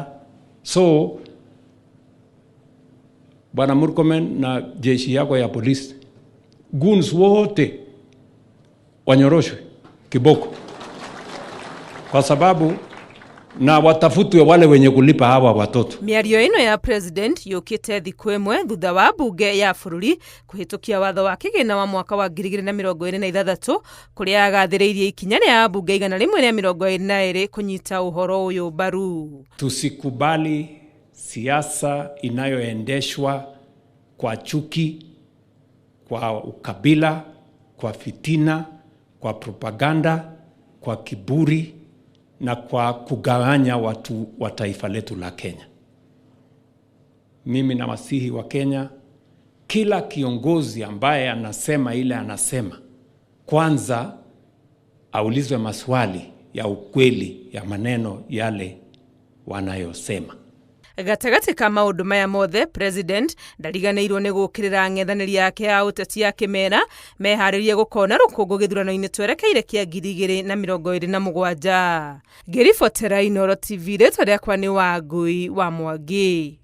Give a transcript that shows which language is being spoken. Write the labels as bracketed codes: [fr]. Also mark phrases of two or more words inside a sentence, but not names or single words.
[sw] So Bwana Murkomen na jeshi yako ya polisi, goons wote wanyoroshwe kiboko, kwa sababu na watafutwe wale wenye kulipa hawa watoto. [ki] Mĩario ĩno ya president yũkĩte thikũ ĩmwe thutha wa bunge ya bũrũri kũhĩtũkia watho wa kĩgĩna wa mwaka wa 2026 kũrĩa agathĩrĩirie ikinya rĩa bunge igana rĩmwe rĩa 22 kũnyita ũhoro ũyũ mbaru. [sw] Tusikubali siasa inayoendeshwa kwa chuki, kwa ukabila, kwa fitina, kwa propaganda, kwa kiburi na kwa kugawanya watu wa taifa letu la Kenya. Mimi na wasihi wa Kenya, kila kiongozi ambaye anasema ile anasema, kwanza aulizwe maswali ya ukweli ya maneno yale wanayosema. [ki] Gatagatĩ ka maũndũ maya mothe president ndariganĩirwo nĩ gũkĩrĩra ng'ethanĩri yake ya ũteti akĩmera meharĩrie gũkona rũkũngũ gĩthurano-inĩ twerekeire kĩa 2027. Ngĩribotera Inooro TV, rĩtwa rĩakwa nĩ Wangui wa Mwangi.